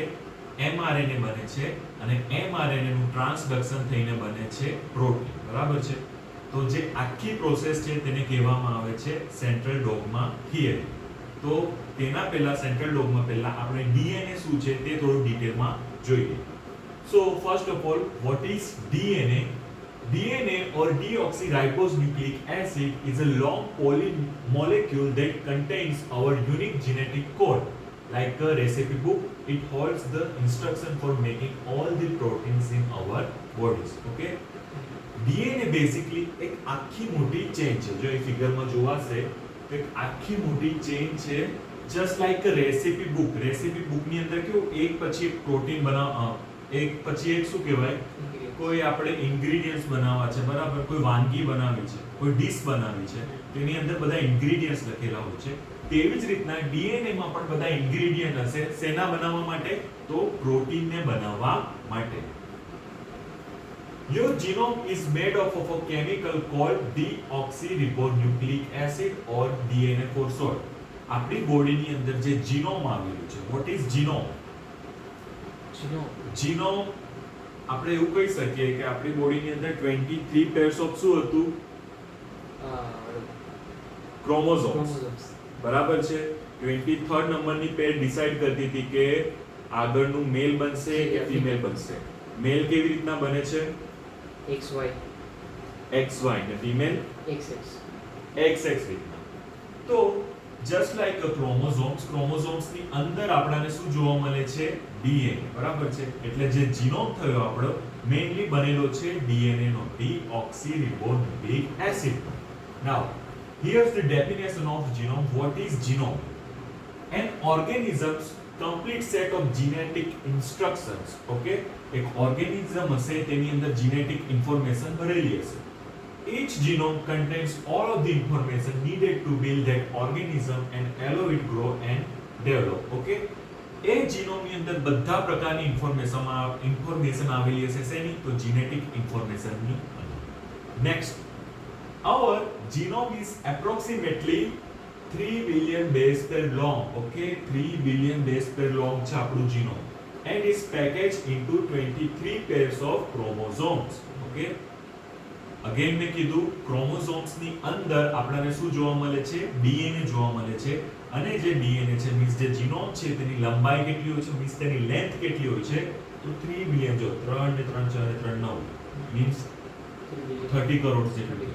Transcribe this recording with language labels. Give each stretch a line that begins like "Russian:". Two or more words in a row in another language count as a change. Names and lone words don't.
Gujarati: એમઆરએનએ બને છે, અને એમઆરએનએ નું ટ્રાન્સડક્શન થઈને બને છે પ્રોટીન. બરાબર છે. તો જે આખી પ્રોસેસ છે તેને કહેવામાં આવે છે
English: central dogma theory.
Gujarati: તો તેના પહેલા
English: central dogma
Gujarati: પહેલા આપણે ડીએનએ શું છે તે થોડું ડિટેલમાં જોઈએ.
English: So first of all, what is DNA? DNA or deoxyribonucleic acid is a long molecule that contains our unique genetic code. Like a recipe book, it holds the instruction for making all the proteins in our bodies. Okay? DNA basically
Gujarati: એક આખી મોટી ચેન છે. જો એ ફિગરમાં જોવાશે તો એક આખી મોટી ચેન છે,
English: just like a recipe book.
Gujarati: રેસિપી બુકની અંદર કેવું એક પછી એક પ્રોટીન એક પછી એક શું કહેવાય, કોઈ આપણે ઇન્ગ્રેડિયન્ટ્સ બનાવવા છે, બરાબર, કોઈ વાનગી બનાવી છે, કોઈ ડીશ બનાવી છે, તેની અંદર બધા ઇન્ગ્રેડિયન્ટ્સ લખેલા હોય છે. તેવી જ રીતના ડીએનએ માં પણ બધા ઇન્ગ્રેડિયન્ટ હશે. શેના બનાવવા માટે? તો પ્રોટીનને બનાવવા માટે.
English: Your genome is made up of a chemical called deoxyribonucleic acid or DNA for short.
Gujarati: આપણી બોડીની અંદર જે જીનોમ આવેલું છે,
English: what is genome?
Gujarati: જીનોમ આપણે એવું કહી શકીએ કે આપણી બોડીની અંદર 23
English: pairs of
Gujarati: શું હતું? ક્રોમોઝોમ્સ. બરાબર છે. 23rd નંબરની પેર ડિસાઈડ કરતી હતી કે આગળનું મેલ બનશે કે ફિમેલ બનશે. મેલ કેવી રીતના બને છે? XY ને ફિમેલ XX રીતના. તો
English: just like
Gujarati: ક્રોમોઝોમ્સની અંદર આપણને શું જોવા મળે છે? ડીએનએ. બરાબર છે. એટલે જે જીનોમ થયો આપણો મેઇનલી બનેલો છે ડીએનએ નો,
English: deoxyribonucleic acid. Now here's the definition of genome. What is genome? An organism's complete set of genetic instructions.
Gujarati: Okay, એક ઓર્ગેનિઝમ હશે તેની અંદર
English: genetic information
Gujarati: ભરેલી હશે.
English: Each genome contains all of the information needed to build that organism and allow it grow and develop.
Gujarati: Okay, એ જીનોમની અંદર બધા પ્રકારની ઇન્ફોર્મેશન આવેલી હશે. શેની? તો જેનેટિક ઇન્ફોર્મેશનની. નેક્સ્ટ,
English: our genome is approximately 3 billion base pair long.
Gujarati: Okay,
English: 3 billion base pair long
Gujarati: છે આપણું જીનોમ,
English: and is packaged into 23 pairs of chromosomes.
Gujarati: Okay, અગેન મેં કીધું ક્રોમોઝોમ્સની અંદર આપણને શું જોવા મળે છે? ડીએનએ જોવા મળે છે. અને જે ડીએનએ છે મીન્સ જે જીનોમ છે તેની લંબાઈ કેટલી હોય છે, મીન્સ તેની લેન્થ કેટલી હોય છે? તો 3 બિલિયન. જો 3 ને 3 4 ને 3 9 મીન્સ 30 કરોડ જેટલી.